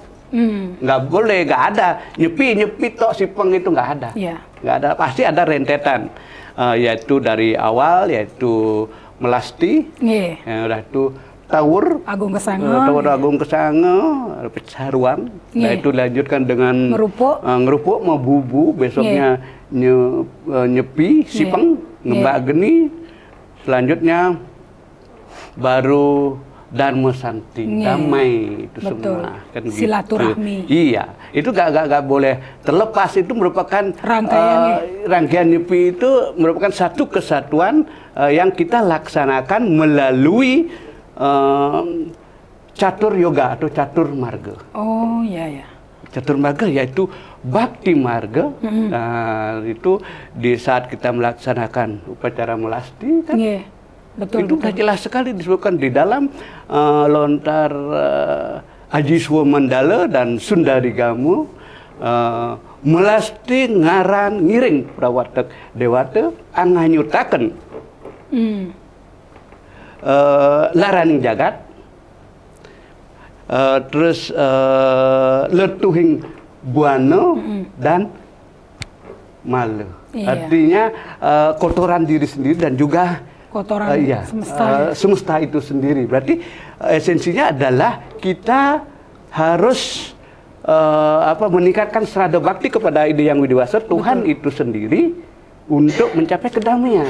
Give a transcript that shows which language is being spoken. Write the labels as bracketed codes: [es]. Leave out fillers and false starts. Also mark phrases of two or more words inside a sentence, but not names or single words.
[id] Nggak boleh, nggak ada nyepi tok sipeng itu nggak ada. Nggak ada, pasti ada rentetan, yaitu dari awal yaitu melasti, udah itu Tawur Agung Kesange, Pecaruan, nah itu dilanjutkan dengan ngerupuk, Mabubu, besoknya nyepi, sipeng, ngembak geni, selanjutnya baru Dharma Santi, damai itu semua, kan silaturahmi. Gitu. Iya, itu gak boleh terlepas, itu merupakan rangkaian nyepi itu merupakan satu kesatuan yang kita laksanakan melalui catur yoga atau catur marga. Oh iya. Catur marga yaitu bakti marga. Nah, itu di saat kita melaksanakan upacara melasti kan, itu sudah jelas sekali disebutkan di dalam lontar Aji Swamandala dan Sundari Gamu, [kaw] melasti ngaran ngiring prawatek dewata anganyutaken laraning jagat, [id] terus [kaw] letuhing buana [id] dan malu. Artinya kotoran diri sendiri dan juga kotoran semesta itu sendiri. Berarti esensinya adalah kita harus meningkatkan serada bakti kepada Ida Yang Widiwasa, Tuhan itu sendiri, untuk mencapai kedamaian.